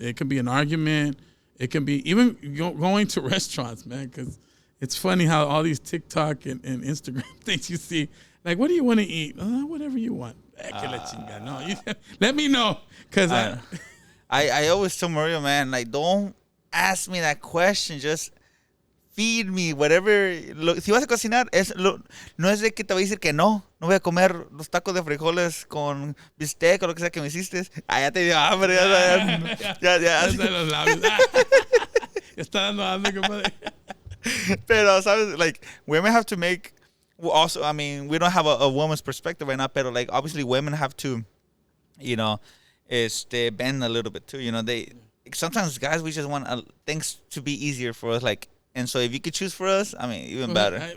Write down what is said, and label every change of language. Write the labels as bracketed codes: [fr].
[en] It can be an argument. It can be even going to restaurants, man, because it's funny how all these TikTok and Instagram things you see, like, what do you want to eat? Whatever you want. No, let me know. Because I always tell Mario, man, like, don't ask me that question. Just feed me whatever. [es] Si vas a cocinar, no es de que te voy a decir que no. No voy a comer los tacos de frijoles con bistec o lo que sea que me hiciste. Ya te dio hambre. Ya. Los labios. Está dando hambre, compadre. Pero, ¿sabes? [en] Like, women have to make... Well, also, I mean, we don't have a woman's perspective right now, pero, like, obviously women have to, you know, bend a little bit too. You know, sometimes guys, we just want things to be easier for us. Like, and so if you could choose for us, I mean, even better.